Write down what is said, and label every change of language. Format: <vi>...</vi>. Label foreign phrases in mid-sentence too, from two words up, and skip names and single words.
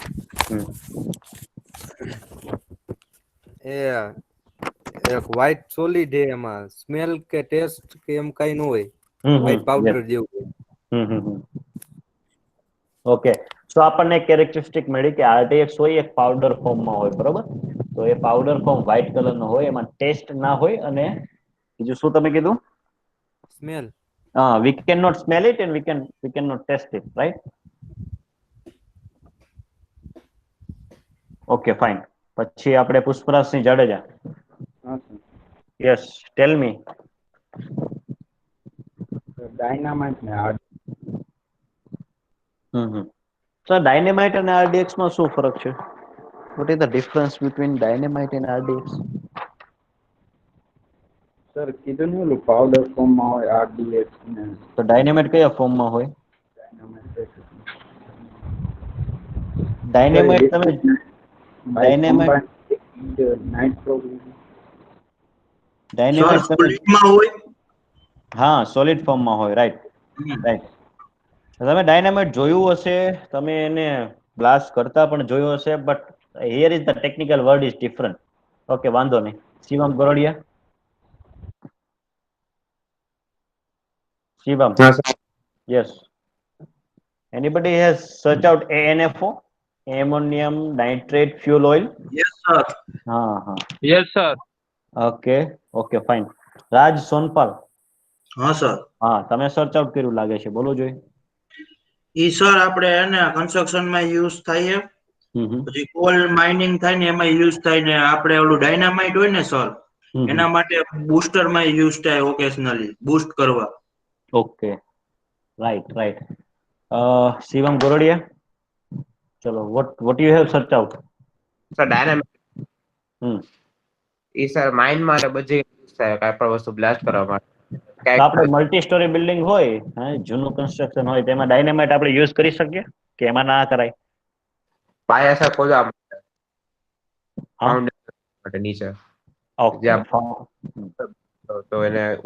<gu>એ એક વ્હાઈટ સોલિડ છે, એમાં સ્મેલ કે ટેસ્ટ કે એમ કઈ ન હોય, વ્હાઈટ પાવડર જેવું.</gu> <en>Okay, so</en> <gu>આપણને કેરેક્ટરિસ્ટિક મળી કે આરડીએક્સ હોય એક પાવડર ફોર્મમાં હોય, બરોબર? તો એ પાવડર ફોર્મ વ્હાઈટ કલરનો હોય, એમાં ટેસ્ટ ના હોય અને બીજું શું તમે કીધું? સ્મેલ.</gu> <en>We cannot smell it and we cannot taste it, right? Okay, fine.</en> <gu>પછી આપણે પુષ્પરાજસિંહ જાડેજા.</gu> <en>Yes, tell me.</en> <gu>ડાયનામાઇટ ને So dynamite and RDX માં શું ફરક છે?</gu> <en>What is the difference between dynamite and RDX?</en> <gu>સર કીધું ને ઓલું પાવડર ફોર્મમાં હોય આરડીએક્સ ને. તો ડાયનેમાઇટ કયા ફોર્મમાં હોય? ડાયનેમાઇટ તમે ડાયનેમાઇટ હોય, હા, સોલિડ ફોર્મમાં હોય,</gu> <en>right right.</en> <gu>તમે ડાયનેમાઇટ જોયું હશે, તમે એને બ્લાસ્ટ કરતા પણ જોયું હશે,</gu> <en>but here is the technical word is different.</en> <gu>ઓકે, વાંધો નહીં. શિવમ ગોરડિયા.</gu> <en>Shivam. Yes, sir. Yes. Anybody has searched out ANFO, ammonium nitrate fuel oil? Yes, sir.</en> <hi>हाँ.</hi> <en>Yes, sir. Okay, fine.</en> <gu>રાજ સોનપાલ. હા સર. હા, તમે</gu> <en>search out</en> <gu>કર્યું લાગે છે, બોલો જોઈએ. ઈ સર આપણે એને કન્સ્ટ્રક્શન માં યુઝ થાય છે, પછી કોલ માઇનિંગ થાય ને એમાં યુઝ થાય ને આપણે ઓલું ડાયનામાઇટ હોય ને સર એના માટે બૂસ્ટર માં યુઝ થાય ઓકેશનલી બૂસ્ટ કરવા.</gu> <en>Okay, right.</en> <gu>શિવમ ગોરડિયા. ચલો,</gu> <en>what you have searched out?</en> <gu>સર ડાયનામિક ઈ સર માઇન માટે બધી યુઝ થાય કાંઈ પણ વસ્તુ બ્લાસ્ટ કરવા માટે. તો આપણે</gu> <en>multi storey building</en> <gu>હોય, જૂનું કન્સ્ટ્રક્શન હોય, તેમાં ડાયનેમાઇટ આપણે યુઝ કરી શકીએ કે એમાં ના કરાય? પાયા સર ખોદવા ફાઉન્ડેશન માટે નીચે તો એને</gu>